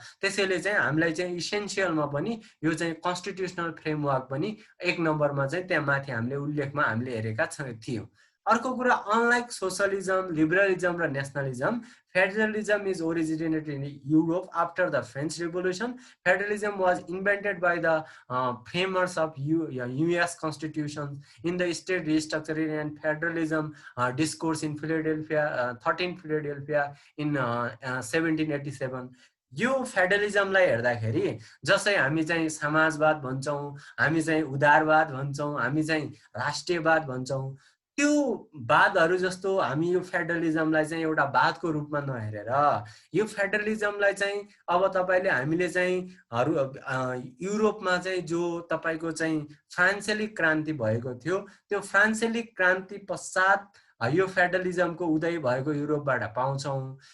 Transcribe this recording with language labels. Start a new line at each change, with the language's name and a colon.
Nepali: त्यसैले चाहिँ हामीलाई चाहिँ इसेन्सियलमा पनि यो चाहिँ कन्स्टिट्युसनल फ्रेमवर्क पनि एक नम्बरमा चाहिँ त्यहाँ माथि हामीले उल्लेखमा हामीले हेरेका थियौँ। अर्को कुरा,
English: Unlike socialism, liberalism र nationalism, federalism is originated in Europe after the French Revolution. Federalism was invented by the framers of US Constitution in the state restructuring and federalism discourse in Philadelphia, 13 Philadelphia in 1787.
Nepali: यो फेडरलिजमलाई हेर्दाखेरि जसै हामी चाहिँ समाजवाद भन्छौँ, हामी चाहिँ उदारवाद भन्छौँ, हामी चाहिँ राष्ट्रियवाद भन्छौँ, त्यो वादहरू जस्तो हामी यो फेडरलिजमलाई चाहिँ एउटा वादको रूपमा नहेरेर यो फेडरलिजमलाई चाहिँ अब तपाईले हामीले चाहिँ युरोपमा चाहिँ जो तपाईको चाहिँ फ्रान्सेली क्रान्ति भएको थियो, त्यो फ्रान्सेली क्रान्ति पश्चात यो फेडरलिजमको उदय भएको युरोपबाट पाउँछौँ।